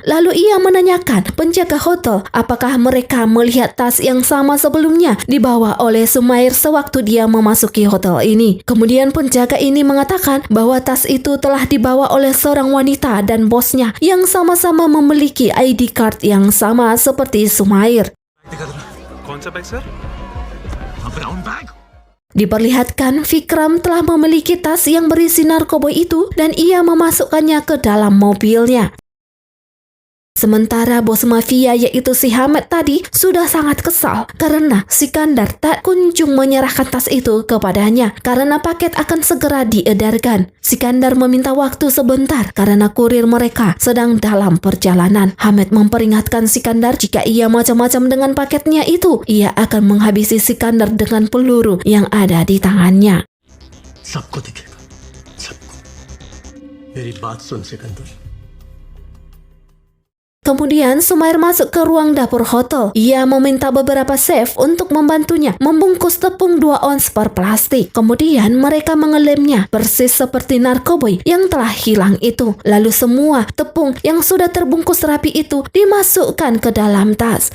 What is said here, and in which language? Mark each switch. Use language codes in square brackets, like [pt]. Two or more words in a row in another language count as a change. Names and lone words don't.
[id] Lalu ia menanyakan penjaga hotel apakah mereka melihat tas yang sama sebelumnya dibawa oleh Sumair sewaktu dia memasuki hotel ini. Kemudian penjaga ini mengatakan bahwa tas itu telah dibawa oleh seorang wanita dan bosnya yang sama-sama memiliki [en] ID card [id] yang sama seperti Sumair. [hi] कौन सा बैग सर? [en] brown bag. [id] Diperlihatkan Vikram telah memiliki tas yang berisi narkoba itu dan ia memasukkannya ke dalam mobilnya. Sementara bos mafia yaitu si Hamad tadi sudah sangat kesal karena Sikandar tak kunjung menyerahkan tas itu kepadanya karena paket akan segera diedarkan. Sikandar meminta waktu sebentar karena kurir mereka sedang dalam perjalanan. Hamad memperingatkan Sikandar jika ia macam-macam dengan paketnya itu, ia akan menghabisi Sikandar dengan peluru yang ada di tangannya. [hi] सबको दिखेगा. सबको. मेरी बात सुन सिकंदर. [id] Kemudian Sumair masuk ke ruang dapur hotel. Ia meminta beberapa chef untuk membantunya membungkus tepung 2 ons per plastik. Kemudian mereka mengelemnya persis seperti narkoboy yang telah hilang itu. Lalu semua tepung yang sudah terbungkus rapi itu dimasukkan ke dalam tas.